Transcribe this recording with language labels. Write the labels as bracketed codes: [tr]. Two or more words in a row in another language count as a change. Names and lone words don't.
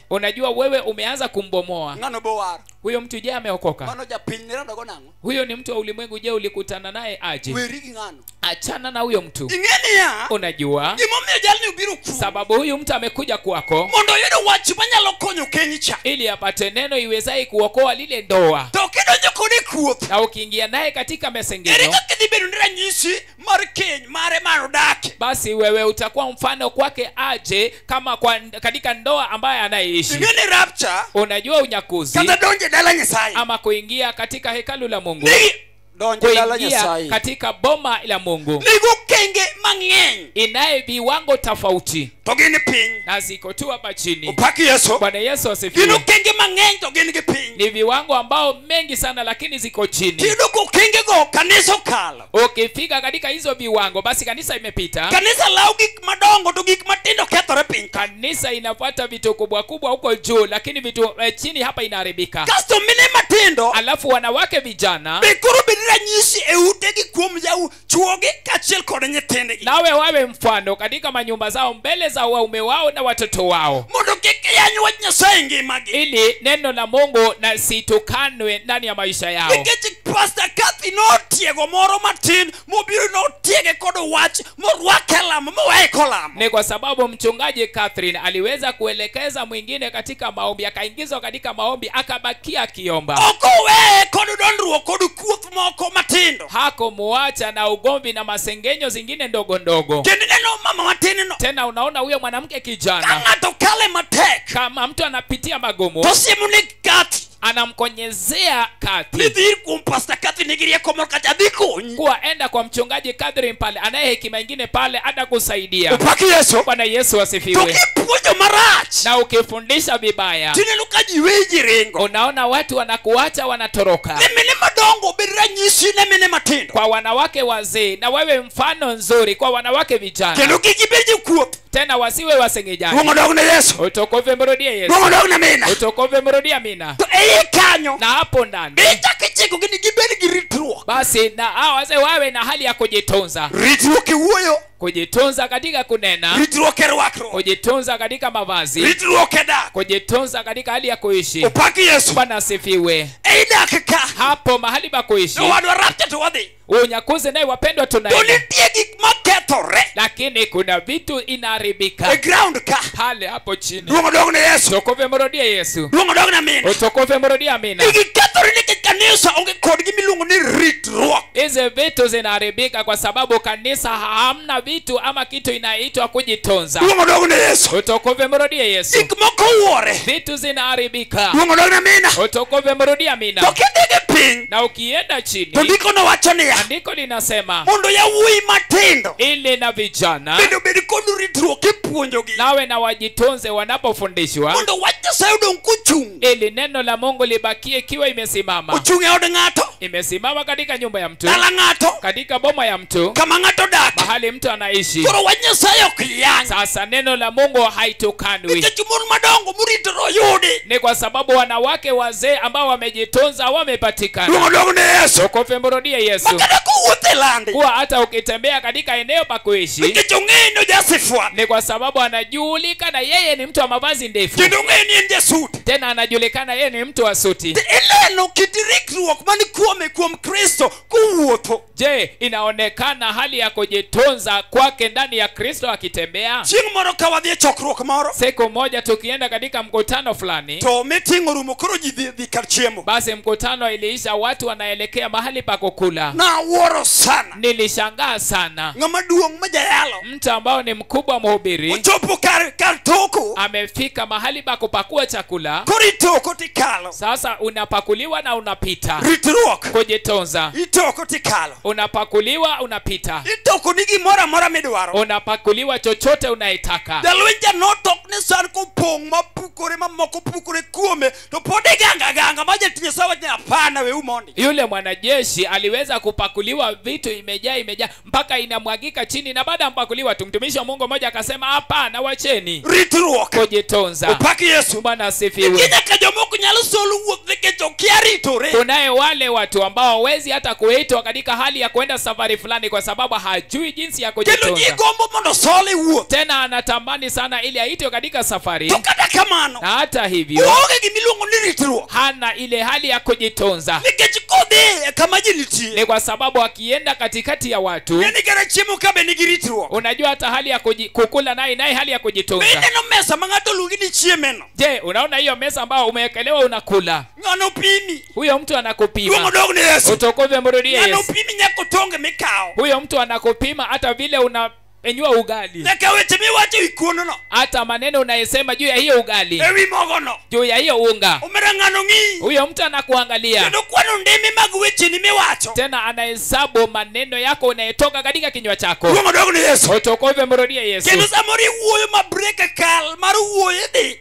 [sw] unajua wewe umeanza kumbomoa [luo] Ngano bowar. [sw] huyo mtu. Je, ameokoka? [luo] Mano japiny ni rado gonango. [sw] Huyo ni mtu wa ulimwengu. Je, ulikutana naye aje? [luo] Weri gi ngano. [sw] Achana na huyo mtu. [luo] Ingeni ya. [sw] Unajua [luo] Gimomiyo jalni ubiro ku. [sw] sababu huyu mtu amekuja kwako [luo] Mondo yudo wach manyalo konyo kenyi cha. [sw] ili apate neno iwezaye kuokoa lile ndoa. [luo] To kidonjo kode kuoth. [sw] Na ukiingia naye katika [luo] Ere [sw] mesengeno, [luo] kaka dhi bedo ni ranyisi mar keny mare mar odake. [sw] basi wewe utakuwa mfano kwake aje kama katika ndoa ambaye anaishi. [luo] Ingeni rapture. [sw] Unajua unyakuzi [luo] Kata donje dala Nyasaye. [sw] ama kuingia katika hekalu la Mungu, [luo] Nigi donje dala [sw] kuingia [luo] Nyasaye. [sw] katika boma la Mungu, [luo] Nigo kenge mang'eny. [sw] inaye viwango tofauti [luo] To gin piny. [sw] na ziko tu hapa chini. [luo] Opaki Yesu. [sw] Bwana Yesu [luo] Gino [sw] asifiwe. [luo] kenge mang'eny to gin gi piny. [sw] Ni viwango ambao mengi sana lakini ziko chini. [luo] Tiyudo ko kenge go kanisa okalo. [sw] Ukifika katika hizo viwango, basi kanisa imepita. [luo] Kanisa lawo gik madongo to gik matindo kethore piny. [sw] Kanisa inafuata vitu kubwa kubwa huko juu, lakini vitu chini hapa inaharibika. [luo] Kasto mine matindo. [sw] Alafu wanawake vijana [luo] Be koro bed ranyisi e utegi kuom jau chuogi kaachiel kod nyithindgi. [sw] nawe wawe mfano katika manyumba zao mbele za waume wao na watoto wao, [luo] Mondo kik yany wach Nyasaye ngimagi. [sw] ili neno la Mungu na situkanwe ndani ya maisha yao. [luo] Nikech Pastor Kathy notiego moro matin mobiro notiege kod wach morwake lamo mowaye kolamo. [sw] Ni kwa sababu mchungaji Catherine aliweza kuelekeza mwingine katika maombi, akaingizwa katika maombi, akabakia akiomba. [luo] Okowe kod dondruok kod kuoth moko matindo. [sw] Hakumuacha na ugomvi na masengenyo zingine ndogo ndogo. [luo] Kendo neno mama matin no. [sw] Tena unaona huyo mwanamke kijana, [luo] Kang'ato kale matek. [sw] kama mtu anapitia magumu, [luo] To siemo ni Kathy. [sw] anamkonyezea Kathy [luo] Nidhi kuom Pastor Kathy nigi rieko moro kacha dhi konyi. [sw] kuwa enda kwa mchungaji Catherine pale, anaye hekima ingine pale, atakusaidia. [luo] Opaki Yesu. [sw] Bwana Yesu [luo] To [sw] asifiwe. [luo] kipuonjo marach. [sw] Na ukifundisha vibaya, [luo] Tineno ka ji weji ringo. [sw] unaona watu wanakuacha, wanatoroka. [luo] Ne mine madongo bed ranyisi ne mine matindo. [sw] Kwa wanawake wazee, na wewe mfano nzuri kwa wanawake vijana, [luo] Kendo kik ibed jokuoth. [sw] tena wasiwe wasengejaji. [luo] Luongo dog ne Yesu. [sw] Utukufu mrudie Yesu. [luo] Luongo dog ne mina. [sw] Utukufu mrudie Amina. [luo] To ei kanyo. [sw] Na hapo ndani [luo] Ichak ichiko gini gibed gi ritruok. [sw] basi na hao wazee wawe na hali ya kujitunza. [luo] Ritruok e wuoyo, [sw] Kujitunza katika kunena, [luo] ritruok e rwakruok, [sw] kujitunza katika mavazi, [luo] ritruok e dak. [sw] kujitunza katika hali ya kuishi. [luo] Opaki Yesu. [sw] Bwana asifiwe. [luo] Ei dak ka. [sw] Hapo mahali pa kuishi, [luo] Wadwa rapture to wadhi. [sw] unyakuzi naye wapendwa tunaenda, [luo] Nitie gik makethore [sw] lakini kuna vitu [luo] e [sw] inaharibika [luo] ground ka. [sw] pale hapo chini. [luo] Duong' odog ne Yesu. [sw] Utukufu mrudie Yesu. [luo] Duong' odog ne Amina. [sw] Utukufu mrudie Amina. [luo] Gikethore nikech kanisa onge kod gimiluongo ni ritruok. [sw] Hizi vitu zinaharibika kwa sababu kanisa hamna vitu ama kitu inaitwa kujitunza. [luo] Duong' odog ne Yesu. [sw] Utukufu mrudie Yesu. [luo] Gik moko wuore. [sw] Vitu zinaharibika. [luo] Duong' odog ne Amina. [sw] Utukufu mrudie Amina. [luo] To kidhi piny, [sw] Na ukienda chini, [luo] to ndiko nowacho niya, [sw] andiko linasema [luo] mondo yawuoyi matindo [sw] ili na vijana [luo] bende obed kod ritruok kipuonjogi, [sw] nawe na wajitunze wanapofundishwa, [luo] mondo wach Nyasaye odong' kochung'. [sw] ili neno la Mungu libakie ikiwa imesimama. [luo] Ochung' e od ng'ato, [sw] Imesimama katika nyumba ya mtu, [luo] dala ng'ato, [sw] katika boma ya mtu, [luo] kama ng'ato dak. [sw] mahali mtu anaishi. [luo] Koro wach Nyasaye ok yang'. [sw] Sasa neno la Mungu haitukanwi. [luo] Nikech mon madongo moritore oyudi. [sw] Ni kwa sababu wanawake wazee ambao wamejitunza wamepatikana. [luo] Duong' odog ne Yesu. [sw] Utukufu mrudie Yesu. [luo] Makata kuwuotho e landi, [sw] Kuwa hata ukitembea katika eneo pa kuishi, [luo] nikech ong'eyo ni ojasifwani, [sw] ni kwa sababu anajulikana yeye ni mtu wa mavazi ndefu, [luo] kendo ong'eyo ni en jasuti. [sw] tena anajulikana yeye ni mtu wa suti. [luo] Ineno kit ritruok mani kuom Kristo kuwuotho. [sw] Je, inaonekana hali ya kujitunza kwake ndani ya Kristo akitembea? [luo] Chieng' moro ka wadhi e chokruok moro, [sw] Siku moja tukienda katika mkutano fulani, [luo] to meeting orumo, koro ji dhi kar chiemo. [sw] basi mkutano iliisha, watu wanaelekea mahali pa kukula. [luo] Nawuoro sana. [sw] Nilishangaa sana. [luo] Ng'ama duong' ma jayalo [sw] Mtu ambao ni mkubwa mhubiri [luo] ochopo kar toko, [sw] amefika mahali pa kupakua chakula. [luo] koro itoko tikalo. [sw] Sasa unapakuliwa na unapita. [luo] Ritruok. [sw] Kujitunza. [luo] Itoko tikalo. [sw] Unapakuliwa unapita. [luo] Itoko ni gimoro amora midwaro. [sw] Unapakuliwa chochote unaitaka. [luo] Jalweny janotok ni san kopong' mapukore mamoko pukore kuome, to pod iganga ma jatich Nyasaye wacho ni hapana, weu mondi. [sw] Yule mwanajeshi aliweza kupakuliwa vitu imejaa mpaka inamwagika chini, na baada ya kupakuliwa tu mtumishi wa Mungu mmoja akasema hapana, wacheni. [luo] Ritruok. [sw] Kujitunza. [luo] Opaki Yesu. [sw] Bwana asifiwe. [luo] Nyaka jomoko nyalo solo wuoth nikech okia ritore. [sw] Kunaye wale watu ambao hawezi hata kuitwa katika hali ya kwenda safari fulani kwa sababu hajui jinsi ya [luo] Kendo [sw] kujitunza. [luo] ji gombo mondo sole wuoth. [sw] Tena anatamani sana ili aitwe katika safari, [luo] To kata kamano, [sw] na hata hivyo [luo] onge gimiluongo ni ritruok. [sw] hana ile hali ya kujitunza. [luo] Nikech kodhi kama ji nitie, [sw] Ni kwa sababu akienda katikati ya watu, [luo] ng'eni kara chiemo kabe nigi ritruok. [sw] unajua hata hali ya kukula naye hali ya kujitunza. [luo] Ineno mesa ma ng'ato luongi ni chiemeno. [sw] Je, unaona hiyo mesa ambayo umewekelewa unakula? [luo] Ng'ano pimi. [sw] Huyo mtu [luo] Duong' [sw] anakupima. [luo] odog ne Yesu. [sw] Utukufu mrudie [luo] Ng'ano [sw] Yesu. [luo] pimi nyaka tonge mikao. [sw] Huyo mtu anakupima hata vile unapenyua ugali, [luo] Nyaka weche miwacho ewi kuonono, [sw] hata maneno unayesema juu ya hiyo ugali, [luo] ewi mogono. [sw] juu ya hiyo unga. [luo] Omera ng'ano ng'i. [sw] Huyo mtu anakuangalia, [luo] Kendo kwano ndimi mag wecheni miwacho. [sw] tena anahesabu maneno yako unayetoka katika kinywa chako. [luo] Duong' odog ne Yesu. [sw] Utukufu mrudie Yesu. [luo] Kendo samoro iwuoyo ma brek kal mar wuoyo dhi.